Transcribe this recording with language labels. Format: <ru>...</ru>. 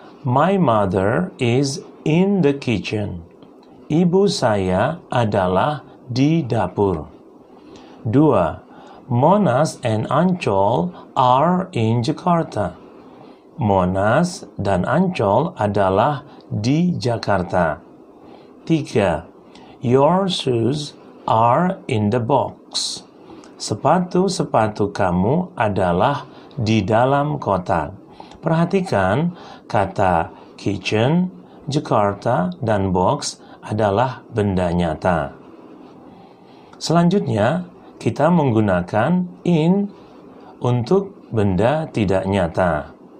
<en>My mother is in the kitchen.</en> <id>Ibu saya adalah di dapur.</id> <en>2. Monas and Ancol are in Jakarta.</en> <id>Monas dan Ancol adalah di Jakarta.</id> <en>3. Your shoes are in the box.</en> <id>Sepatu-sepatu kamu adalah di dalam kotak. Perhatikan kata kitchen, Jakarta, dan box adalah benda nyata. Selanjutnya, kita menggunakan in untuk benda tidak nyata.</id>